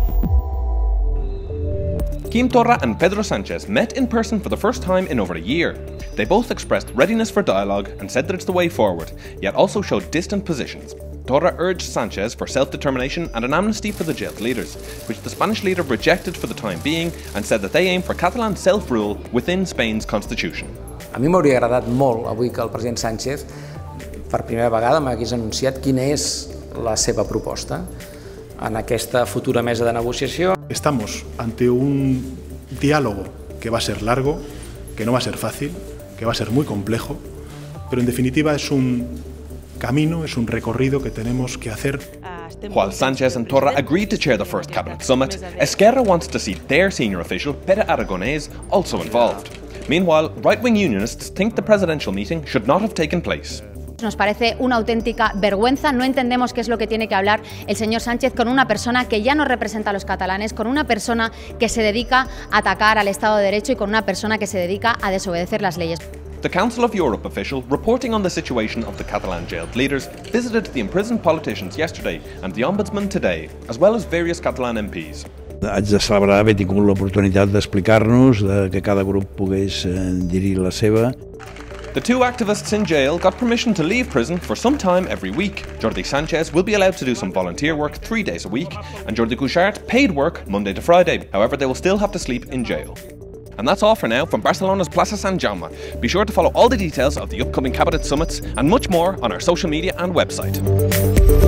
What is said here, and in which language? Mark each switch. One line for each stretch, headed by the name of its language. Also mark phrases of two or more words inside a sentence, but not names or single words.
English: Quim Torra and Pedro Sánchez met in person for the first time in over a year. They both expressed readiness for dialogue and said that it's the way forward, yet also showed distant positions. Torra urged Sánchez for self-determination and an amnesty for the jailed leaders, which the Spanish leader rejected for the time being and said that they aim for Catalan self-rule within Spain's constitution.
Catalan: A mi m'hauria agradat molt avui que el president Sánchez per primera vegada m'hagués anunciat quina és la seva proposta en aquesta futura mesa de negociació.
Spanish: Estamos ante un diálogo que va a ser largo, que no va a ser fácil, que va a ser muy complejo, pero en definitiva es un camino, es un recorrido que tenemos que hacer.
English: While Sánchez and Torra agreed to chair the first cabinet summit, Esquerra wants to see their senior official, Pere Aragonés, also involved. Meanwhile, right-wing unionists think the presidential meeting should not have taken place.
Spanish: Nos parece una auténtica vergüenza, no entendemos qué es lo que tiene que hablar el señor Sánchez con una persona que ya no representa a los catalanes, con una persona que se dedica a atacar al Estado de Derecho y con una persona que se dedica a desobedecer las leyes.
English: The Council of Europe official reporting on the situation of the Catalan jailed leaders visited the imprisoned politicians yesterday and the Ombudsman today, as well as various Catalan MPs.
Catalan: Haig de celebrar haver tingut l'oportunitat d'explicar-nos, que cada grup pogués dir la seva.
English: The two activists in jail got permission to leave prison for some time every week. Jordi Sánchez will be allowed to do some volunteer work 3 days a week, and Jordi Cuixart paid work Monday to Friday. However, they will still have to sleep in jail. And that's all for now from Barcelona's Plaça Sant Jaume. Be sure to follow all the details of the upcoming cabinet summits and much more on our social media and website.